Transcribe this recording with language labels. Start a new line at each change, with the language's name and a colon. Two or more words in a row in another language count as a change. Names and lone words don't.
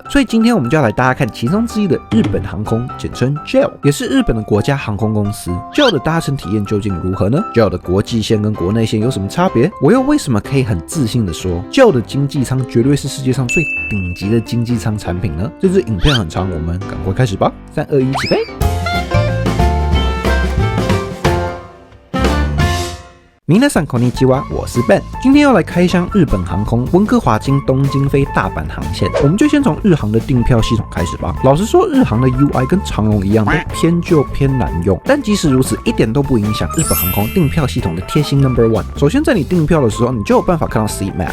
Chinese: 所以今天我们就要来大家看其中之一的日本航空，简称 JAL， 也是日本的国家航空公司。JAL 的搭乘体验究竟如何呢？ JAL 的国际线跟国内线有什么差别？我又为什么可以很自信的说 JAL 的经济舱绝对是世界上最顶级的经济舱产品呢？这支影片很长，我们赶快开始吧。3、2、1，起飞！
Japanese: 皆さんこんにちは，
Chinese: 我是 Ben， 今天要来开箱日本航空温哥华经东京飞大阪航线。我们就先从日航的订票系统开始吧。老实说，日航的 UI 跟长荣一样，都偏旧偏难用。但即使如此，一点都不影响日本航空订票系统的贴心 No.1。首先，在你订票的时候，你就有办法看到
English: seat map。